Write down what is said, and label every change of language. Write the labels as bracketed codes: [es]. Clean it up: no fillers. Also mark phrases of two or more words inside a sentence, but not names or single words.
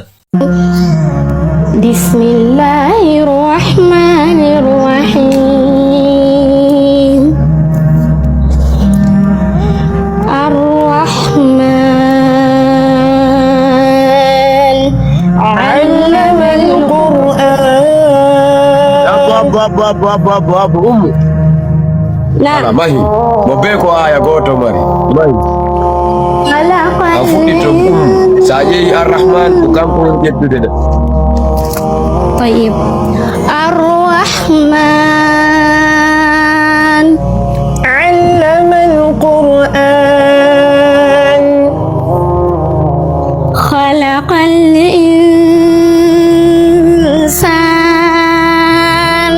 [ar] بسم الله الرحمن الرحيم الرحمن علم القرآن نعم [ff] mahi mobeko aya goto mari mahi afuɗi to sa yeeyi arrahman ko kanko woni ƴettude ɗe [ar] طيب الرحمن علم القرآن خلق الإنسان